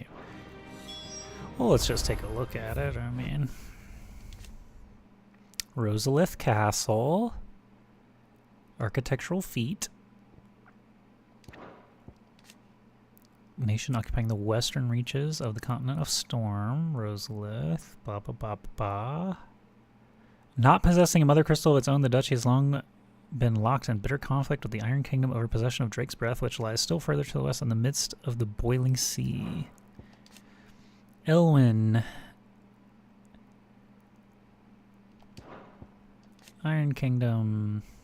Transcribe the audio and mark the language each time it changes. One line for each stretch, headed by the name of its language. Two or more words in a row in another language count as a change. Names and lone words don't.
English: Well, let's just take a look at it. I mean, Rosalith Castle, architectural feat. Nation occupying the western reaches of the continent of Storm. Rosalith. Ba ba ba ba ba. Not possessing a mother crystal of its own, the duchy has long been locked in bitter conflict with the Iron Kingdom over possession of Drake's Breath, which lies still further to the west in the midst of the boiling sea. Elwyn. Iron Kingdom.